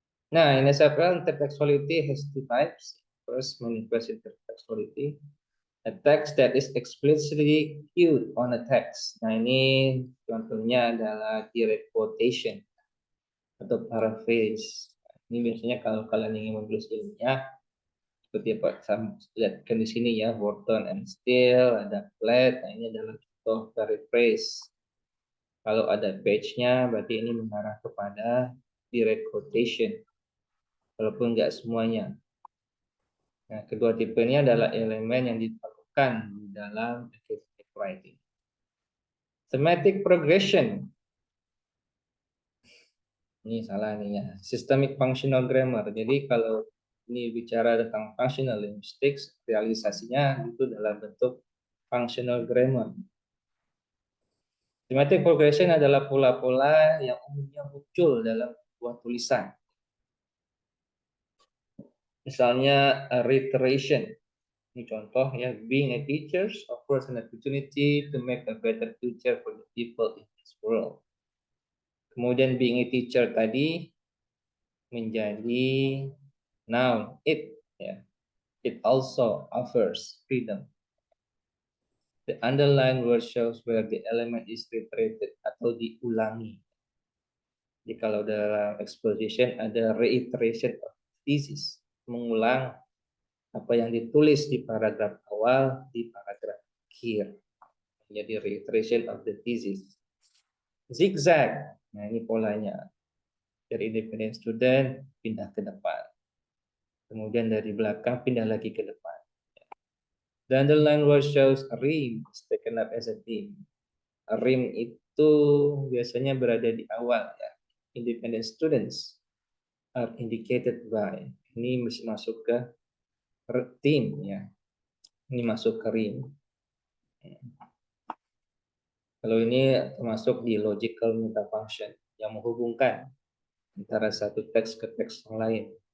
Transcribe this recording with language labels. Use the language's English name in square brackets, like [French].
[English] Nah, in SFL, intertextuality has 2 types. First, manifest intertextuality, a text that is explicitly cued on a text. [Indonesian] Nah, ini contohnya adalah direct quotation atau paraphrase. Ini biasanya kalau kalian ingin menulis ilmiah, seperti apa lihatkan di sini ya, Wharton and Steele, ada Platt. Nah, ini adalah contoh paraphrase. Kalau ada page-nya, berarti ini mengarah kepada direct quotation, walaupun nggak semuanya. Nah, kedua tipe ini adalah elemen yang diperlukan di dalam effective writing. [English] Thematic progression. [Indonesian] Ini salah nih ya. Systemic functional grammar. Jadi kalau ini bicara tentang functional linguistics, realisasinya itu dalam bentuk functional grammar. Thematic progression adalah pola-pola yang umumnya muncul dalam sebuah tulisan. Misalnya reiteration. Ini contoh ya, [English] being a teacher offers an opportunity to make a better future for the people in this world. [Indonesian] Kemudian [English] being a teacher [Indonesian] tadi menjadi noun, it, ya. [English] It also offers freedom. The underlined word shows where the element is reiterated [Indonesian] atau diulangi. Jadi kalau dalam exposition ada [English] reiteration of thesis, [Indonesian] mengulang apa yang ditulis di paragraf awal di paragraf akhir. [English] Jadi reiteration of the thesis. Zigzag, [Indonesian] nah ini polanya. Dari independent student pindah ke depan. Kemudian dari belakang pindah lagi ke depan. [English] The underline word shows a rim is taken up as a theme. [Indonesian] A rim itu biasanya berada di awal ya. [English] Independent students are indicated by. [Indonesian] Ini masuk ke theme ya. Ini masuk ke rim. Kalau ini termasuk di logical metafunction yang menghubungkan antara satu teks ke teks yang lain.